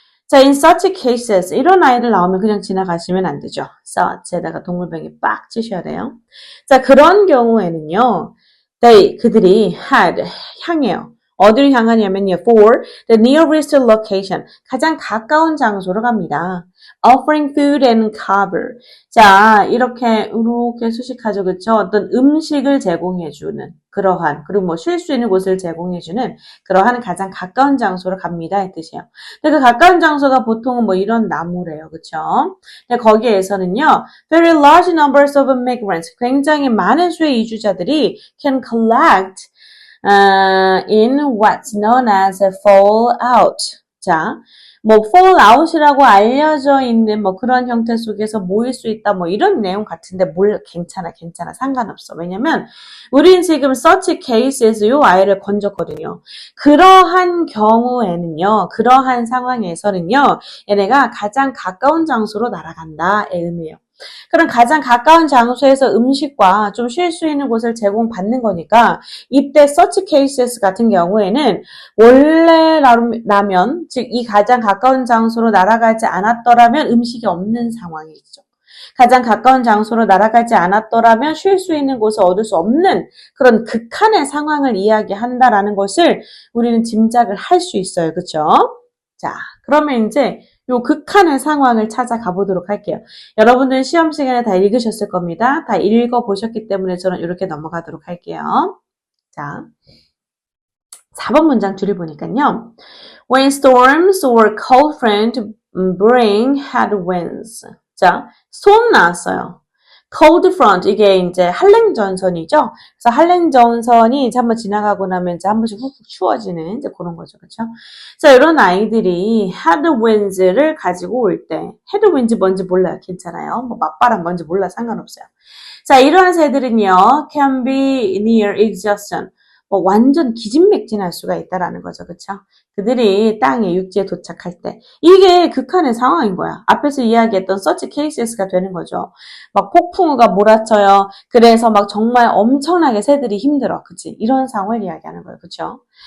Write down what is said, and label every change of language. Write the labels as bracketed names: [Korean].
[Korean] 자, [English] in such cases [Korean] 이런 아이들 나오면 그냥 지나가시면 안 되죠. such에다가 동물병이 빡 치셔야 돼요. 자, 그런 경우에는요. 그들이 향해요. 어디를 향하냐면요. [English] for the nearest location [Korean] 가장 가까운 장소로 갑니다. [English] offering food and cover. [Korean] 자, 이렇게 수식하죠. 그렇죠? 어떤 음식을 제공해주는 그러한 그리고 쉴 수 있는 곳을 제공해주는 그러한 가장 가까운 장소로 갑니다. 이 뜻이에요. 근데 그 가까운 장소가 보통은 이런 나무래요. 그렇죠? 근데 거기에서는요. [English] very large numbers of migrants [Korean] 굉장히 많은 수의 이주자들이 [English] can collect in what's known as a fallout. [Korean] 자, fallout이라고 알려져 있는 그런 형태 속에서 모일 수 있다 이런 내용 같은데 괜찮아 상관없어. 왜냐면 우린 지금 such cases에서 이 아이를 건졌거든요. 그러한 경우에는요, 그러한 상황에서는요, 얘네가 가장 가까운 장소로 날아간다의 의미예요. 그럼 가장 가까운 장소에서 음식과 좀 쉴 수 있는 곳을 제공받는 거니까 이때 such cases 같은 경우에는 원래라면 즉 이 가장 가까운 장소로 날아가지 않았더라면 음식이 없는 상황이죠. 가장 가까운 장소로 날아가지 않았더라면 쉴 수 있는 곳을 얻을 수 없는 그런 극한의 상황을 이야기한다라는 것을 우리는 짐작을 할 수 있어요. 그렇죠? 자, 그러면 이제 요 극한의 상황을 찾아가 보도록 할게요. 여러분들 시험 시간에 다 읽으셨을 겁니다. 다 읽어보셨기 때문에 저는 이렇게 넘어가도록 할게요. 자, 4번 문장 줄을 보니까요. [English] When storms or cold front bring headwinds. [Korean] 자, storm 나왔어요. cold front, 이게 이제 한랭전선이죠. 그래서 한랭전선이 이제 한번 지나가고 나면 이제 한 번씩 훅훅 추워지는 이제 그런 거죠. 그렇죠? 자, 이런 아이들이 headwinds를 가지고 올 때, headwinds 뭔지 몰라요. 괜찮아요. 맞바람 뭔지 몰라 상관없어요. 자, 이러한 새들은요, [English] can be near exhaustion. [Korean] 완전 기진맥진할 수가 있다라는 거죠. 그렇죠? 그들이 땅에 육지에 도착할 때 이게 극한의 상황인 거야. 앞에서 이야기했던 such cases가 되는 거죠. 폭풍우가 몰아쳐요. 그래서 정말 엄청나게 새들이 힘들어. 그치? 이런 상황을 이야기하는 거예요. 그렇죠?